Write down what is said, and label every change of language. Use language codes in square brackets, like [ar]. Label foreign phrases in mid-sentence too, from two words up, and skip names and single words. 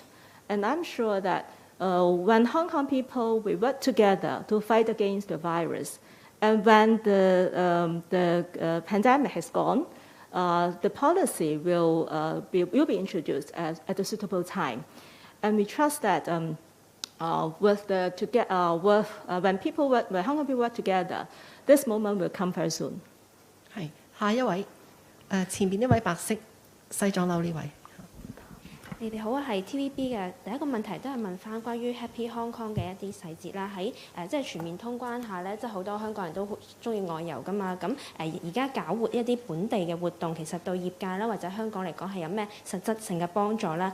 [en] And I'm sure that when Hong Kong people will work together to fight against the virus, and when the pandemic has gone, the policy will be introduced at a suitable time. And we trust that when Hong Kong people work together, this moment will come very soon. [yue] 係，下一位，前面呢位白色西裝褸呢位。你哋好啊，係 TVB 嘅。第一個問題都係問翻關於 Happy Hong Kong 嘅一啲細節啦。喺即係全面通關下咧，即係好多香港人都好中意外遊噶嘛。咁而家搞活一啲本地嘅活動，其實對業界啦或者香港嚟講係有咩實質性嘅幫助啦？